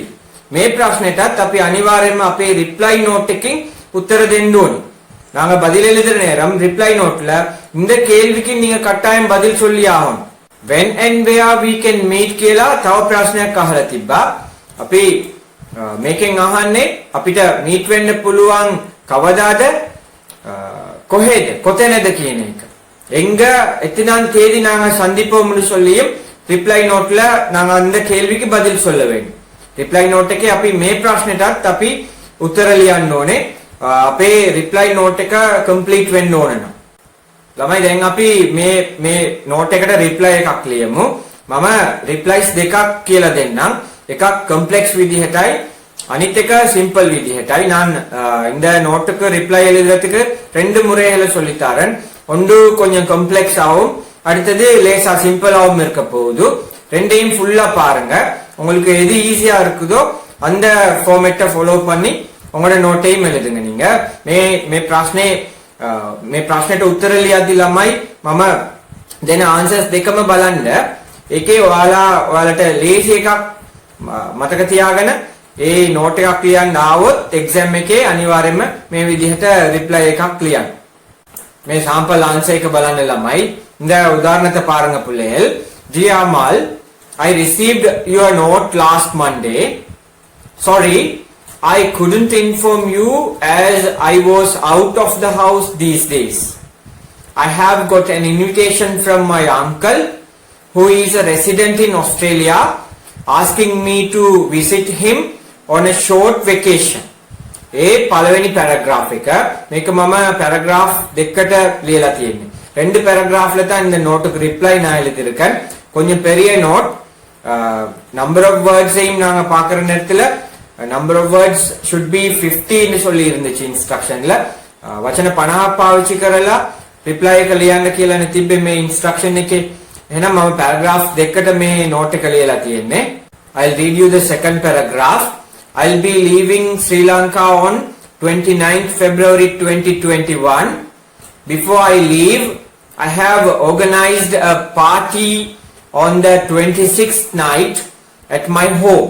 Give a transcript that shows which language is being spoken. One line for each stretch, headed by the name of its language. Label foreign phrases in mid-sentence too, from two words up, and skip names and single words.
Sinhala: මේ ප්‍රශ්නෙටත් අපි අනිවාර්යයෙන්ම අපේ
English: reply note
Sinhala: එකකින් උත්තර දෙන්න ඕනේ.
Tamil: நாங்க பதில் எழுதுற நேரம்
English: reply noteல
Tamil: இந்த கேள்விக்கு நீங்க கட்டாயம் பதில் சொல்லி ஆகணும்.
English: when and where we can meet
Sinhala: කියලා තව ප්‍රශ්නයක් අහලා තිබ්බා. අපි මේකෙන් අහන්නේ අපිට මීට් වෙන්න පුළුවන් කවදාද කොහෙද කොතැනද කියන එක.
Tamil: எங்க எத்தனாம் தேதி நாங்க சந்திப்போம்னு சொல்லியும்
English: reply noteல
Tamil: நாங்க அந்த கேள்விக்கு பதில் சொல்ல வேண்டும்.
English: reply note
Sinhala: එකේ අපි මේ ප්‍රශ්නෙටත් අපි උත්තර ලියන්න ඕනේ. අපේ
English: reply note
Sinhala: එක කම්ප්ලීට් වෙන්න ඕන නම්. ළමයි දැන් අපි මේ නෝට් එකට රිප්ලයි එකක් ලියමු. මම රිප්ලයිස් දෙකක් කියලා දෙන්නම්. එකක් කම්ප්ලෙක්ස් විදිහටයි අනිත් එක සිම්පල් විදිහටයි.
Tamil: நான் இந்த நோட்டுக்கு ரிப்ளை எழுதுறதுக்கு 2 முறைகளை சொல்லித்தரேன். ஒன்று கொஞ்சம் காம்ப்ளெக்ஸ் ஆகும், அடுத்தது லேசா சிம்பிளாவும் இருக்க போகுது. ரெண்டையும் ஃபுல்லா பாருங்க. உங்களுக்கு எது ஈஸியா இருக்குதோ அந்த
English: formatடை follow
Tamil: பண்ணி உங்களோட நோட்டையும் எழுதுங்க.
Sinhala: நீங்க මේ ප්‍රශ්නෙට උත්තර ලියද්දි ළමයි මම දෙන ආන්සර්ස් දෙකම බලන්න. ඒකේ ඔයාලට ලේසි එකක් මතක තියාගෙන ඒ නෝට් එකක් ලියන්න ආවොත් එක්සෑම් එකේ අනිවාර්යයෙන්ම මේ විදිහට රිප්ලයි එකක් ලියන්න. මේ
English: sample answer
Sinhala: එක බලන්න ළමයි.
Tamil: இந்த உதாரணத்தை பாருங்க பிள்ளைகள்.
English: Dear Amal, I received your note last Monday. Sorry, I couldn't inform you as I was out of the house these days. I have got an invitation from my uncle who is a resident in Australia asking me to visit him on a short vacation.
Sinhala: ඒ පළවෙනි පැරග්‍රාෆ් එක. මේක මම පැරග්‍රාෆ් දෙකකට ලියලා තියෙන්නේ.
Tamil: ரெண்டு පැරග්‍රාෆ්ல தான் இந்த நோட்டுக்கு ரிப்ளை நான் எழுதியிருக்கேன். கொஞ்சம் பெரிய நோட்.
English: number of wordsஐயும்
Tamil: நாங்க பார்க்குற நேரத்துல
English: number of words should be 50
Tamil: ன்னு சொல்லி இருந்துச்சு ඉන්ස්ට්‍රක්ෂන්ல.
Sinhala: වචන 50ක් පාවිච්චි කරලා රිප්ලයි එක ලියන්න කියලානේ තිබ්බේ මේ ඉන්ස්ට්‍රක්ෂන් එකේ. එහෙනම් මම පැරග්‍රාෆ් දෙකකට මේ නෝට් එක ලියලා තියෙන්නේ.
English: I'll read you the second paragraph. I'll be leaving Sri Lanka on 29th February 2021. Before I leave, I have organized a party on the 26th night at my home.